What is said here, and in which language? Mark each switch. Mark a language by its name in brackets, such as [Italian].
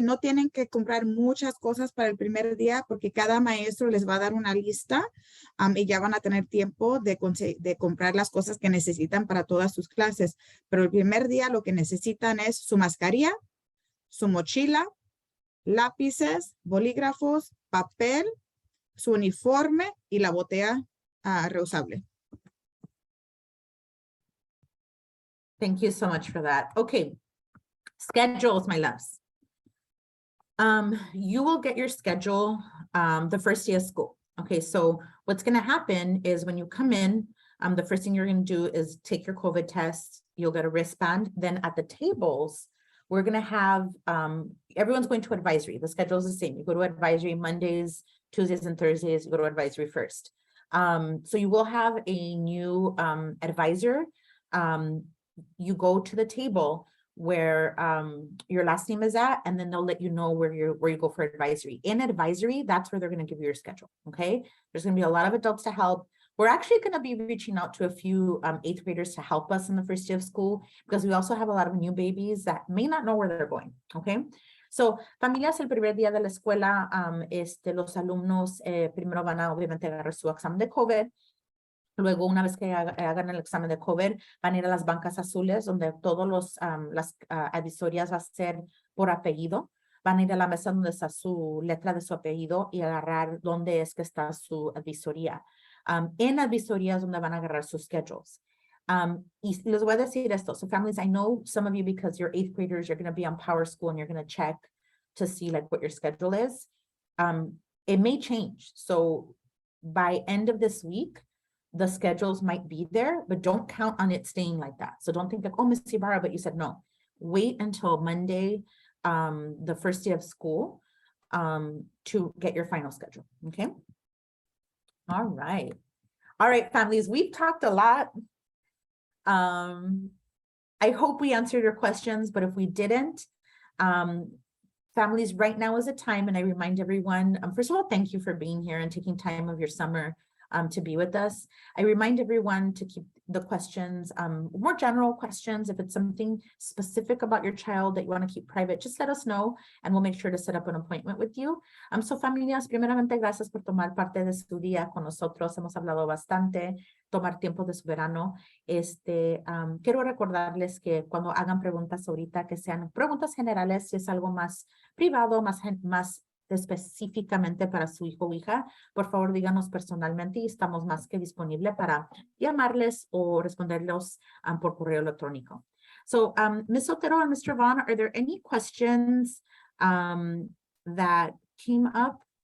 [Spanish] No tienen que comprar muchas cosas para el primer día porque cada maestro les va a dar una lista y ya van a tener tiempo de comprar las cosas que necesitan para todas sus clases. Pero el primer día lo que necesitan es su mascarilla, su mochila, lápices, bolígrafos, papel, su uniforme y la botella reusable. [English] Thank you so much for that. Okay, schedules, my loves. You will get your schedule the first day of school. Okay, so what's going to happen is when you come in, the first thing you're going to do is take your COVID test. You'll get a wristband. Then at the tables, we're going to have, everyone's going to advisory. The schedule is the same. You go to advisory Mondays, Tuesdays, and Thursdays. You go to advisory first. So you will have a new advisor. You go to the table where your last name is at, and then they'll let you know where you go for advisory. In advisory, that's where they're going to give you your schedule. Okay, there's going to be a lot of adults to help. We're actually going to be reaching out to a few 8th graders to help us in the first day of school, because we also have a lot of new babies that may not know where they're going, okay? [Spanish] So, familias, el primer día de la escuela, los alumnos primero van a obviamente agarrar su examen de COVID. Luego, una vez que hagan el examen de COVID, van a ir a las bancas azules, donde todas las advisorias va a ser por apellido. Van a ir a la mesa donde está su letra de su apellido y agarrar dónde es que está su advisoría. En advisorías donde van a agarrar sus schedules. Y les voy a decir esto. [English] So families, I know some of you, because you're 8th graders, you're going to be on Power School and you're going to check to see like what your schedule is. It may change. So by end of this week, the schedules might be there, but don't count on it staying like that. So don't think like, oh, Miss Ybarra, but you said no. Wait until Monday, the first day of school, to get your final schedule, okay? All right. All right, families, we've talked a lot. I hope we answered your questions, but if we didn't, families, right now is a time, and I remind everyone, first of all, thank you for being here and taking time of your summer to be with us. I remind everyone to keep the questions, more general questions. If it's something specific about your child that you want to keep private, just let us know and we'll make sure to set up an appointment with you. [Spanish] So familias, primeramente, gracias por tomar parte de su día con nosotros. Hemos hablado bastante, tomar tiempo de su verano. Quiero recordarles que cuando hagan preguntas ahorita, que sean preguntas generales, si es algo más privado, más específicamente para su hijo o hija, por favor díganos personalmente y estamos más que disponibles para llamarles o responderlos por correo electrónico. [English] So, Ms. Otero and Mr. Vaughan, are there any questions that came up?